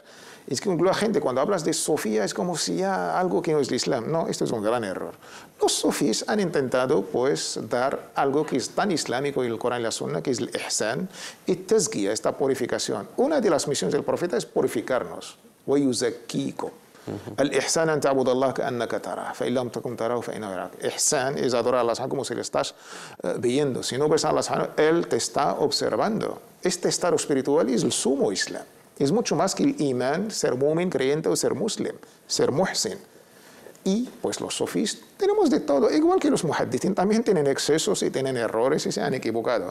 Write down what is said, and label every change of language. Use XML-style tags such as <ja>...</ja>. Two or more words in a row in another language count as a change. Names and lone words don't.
<es>Es que la gente, cuando hablas de sofía, es como si ya algo que no es el Islam. No, esto es un gran error. Los sofís han intentado, pues, dar algo que es tan islámico en el Corán y la Sunna, que es el ihsan y tazkiya, esta purificación. Una de las misiones del profeta es purificarnos.</es> <ar>وَيُزَكِّيكُمْ الإحسان أن تعبد الله كأنك تراه فإن لم تكن تراه فإنه يراك.</ar> <es>Ihsan es adorar a Allah como si le estás viendo. Si no ves a Allah, Él te está observando. Este estado espiritual es el sumo Islam. Es mucho más que el imán, ser mu'min, creyente o ser muslim, ser muhsin. Y pues los sofís tenemos de todo, igual que los muhaddithin también tienen excesos y tienen errores y se han equivocado.</es>